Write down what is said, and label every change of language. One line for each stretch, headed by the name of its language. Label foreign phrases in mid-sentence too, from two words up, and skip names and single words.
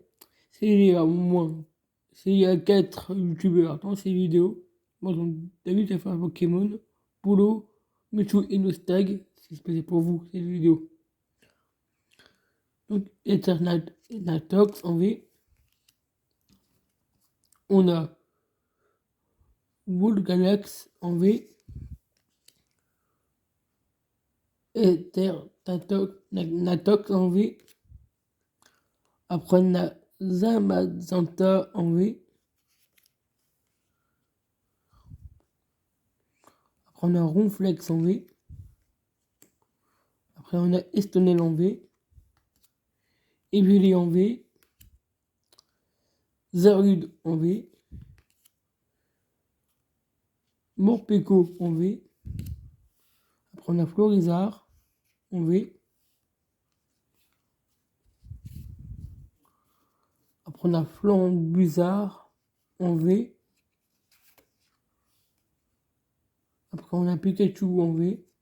French: S'il y a au moins, s'il y a 4 youtubeurs dans ces vidéos, moi j'ai vu à faire un Pokémon, Polo, Mewtwo et Nostag, c'est spécial pour vous cette vidéo. Donc Eternatox en V. On a Wolgalax en V. Eternatox en V. Après on a Zamazenta en V. Après on a Ronflex en V. Après on a Estonel en V. Evely en V. Zarude en V. Morpeko en V. Après on a Florizard en V. Après on a Flambuzard en V. Après on a Pikachu en V.